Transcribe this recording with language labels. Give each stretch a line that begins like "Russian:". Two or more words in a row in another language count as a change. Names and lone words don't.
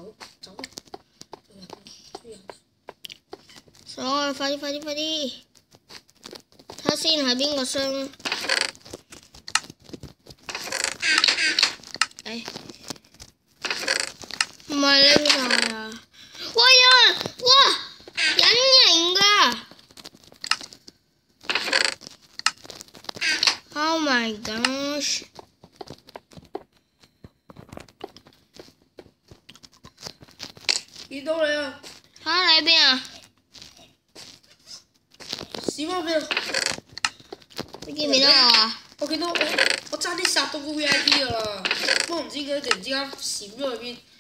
Cantonese: 上去，快啲！睇下先係邊個箱？唔係拎晒啊！哇！有人！哇！隱形㗎 ！
English: Oh my gosh！
Cantonese: 見到你啊！嚇你喺邊啊？閃喺邊啊？你見唔見到我啊？我見到我爭啲殺到個 VIP 㗎啦，不過唔知佢突然之間閃咗去邊。